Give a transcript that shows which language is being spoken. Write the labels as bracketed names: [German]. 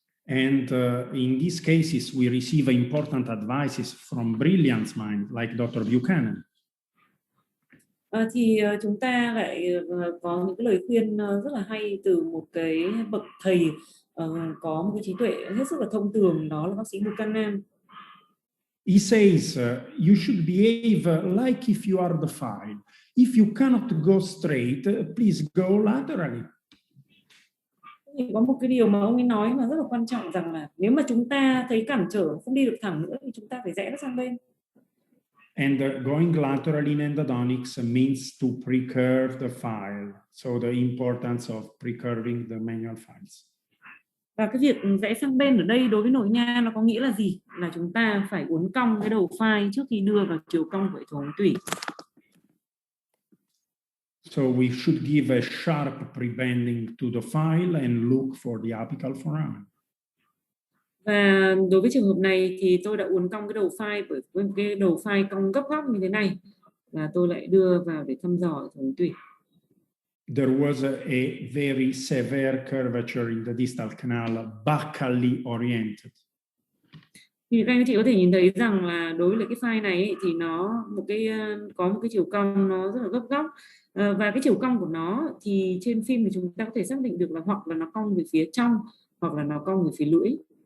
[English] And in these cases, we receive important advices from brilliant minds like Dr. Buchanan. [Vietnamese] Thì chúng ta lại có những cái lời khuyên rất là hay từ một cái bậc thầy có một cái trí tuệ hết sức là thông thường, đó là bác sĩ Buchanan. [English] He says you should behave like if you are the file. If you cannot go straight, please go laterally. [Vietnamese] Thì có một cái điều mà ông ấy nói mà rất là quan trọng, rằng là nếu mà chúng ta thấy cản trở không đi được thẳng nữa thì chúng ta phải rẽ nó sang bên. [English] And going laterally in endodontics means to precurve the file. So the importance of precurving the manual files. [Vietnamese] Và cái việc rẽ sang bên ở đây đối với nội nha nó có nghĩa là gì? Là chúng ta phải uốn cong cái đầu file trước khi đưa vào chiều cong của hệ thống tủy. [English] So we should give a sharp prebending to the file and look for the apical foramen. [Vietnamese] Và đối với trường hợp này thì tôi đã uốn cong cái đầu file, bởi cái đầu file cong gấp góc như thế này, và tôi lại đưa vào để thăm dò hệ thống tủy. [English] There was a very severe curvature in the distal canal, buccally oriented. [Vietnamese] Thì các anh chị có thể nhìn thấy rằng là đối với cái file này ấy, thì nó có một cái chiều cong nó rất là gấp góc, và cái chiều cong của nó thì trên phim thì chúng ta có thể xác định được là hoặc là nó cong về phía trong hoặc là nó cong về phía lưỡi.